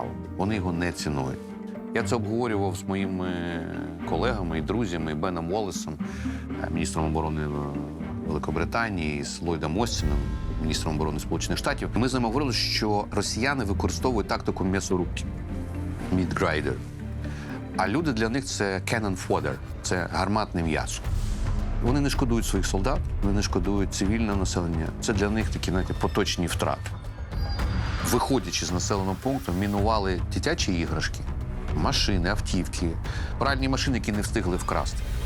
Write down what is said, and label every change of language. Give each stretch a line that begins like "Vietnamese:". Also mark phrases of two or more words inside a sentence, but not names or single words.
Ukrainian: Вони його не цінують. Я це обговорював з моїми колегами і друзями, і Беном Уоллесом, міністром оборони Великобританії, з Ллойдом Остіном, міністром оборони Сполучених Штатів. І ми з ними говорили, що росіяни використовують тактику м'ясорубки,
English: meat grinder.
Ukrainian: А люди для них це
English: cannon fodder,
Ukrainian: це гарматне м'ясо. Вони не шкодують своїх солдат, вони не шкодують цивільне населення. Це для них такі, знаєте, поточні втрати. Виходячи з населеного пункту, мінували дитячі іграшки, машини, автівки, пральні машини, які не встигли вкрасти.